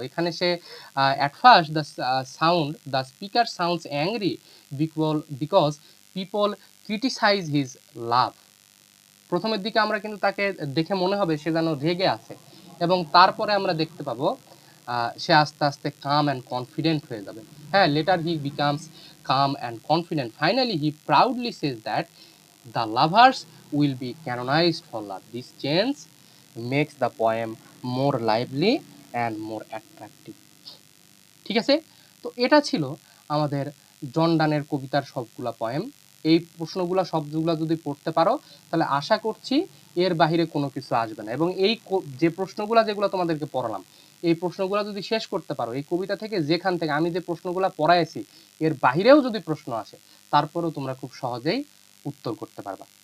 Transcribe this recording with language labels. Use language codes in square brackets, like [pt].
[bn] এখানে সে [en] At first the speaker sounds angry because people criticize his love. [bn] প্রথমের দিকে আমরা কিন্তু তাকে দেখে মনে হবে সে যেন রেগে আছে, এবং তারপরে আমরা দেখতে পাবো সে আস্তে আস্তে কাম অ্যান্ড কনফিডেন্ট হয়ে যাবে। [en] হ্যাঁ, later he becomes calm and confident. Finally, he proudly says that the lovers will be canonized for love. This change makes the poem more lively and more attractive. [bn] ঠিক আছে, তো এটা ছিল আমাদের জন ডানের কবিতার সবগুলা পয়েম। এই প্রশ্নগুলো সবগুলো যদি পড়তে পারো তাহলে আশা করছি এর বাহিরে কোনো কিছু আসবে না। এবং এই যে প্রশ্নগুলো যেগুলো তোমাদেরকে পড়ালাম, এই প্রশ্নগুলো যদি শেষ করতে পারো, এই কবিতা থেকে যেখান থেকে আমি যে প্রশ্নগুলো পড়াইছি এর বাহিরেও যদি প্রশ্ন আসে, তারপরেও তোমরা খুব সহজেই উত্তর করতে পারবা।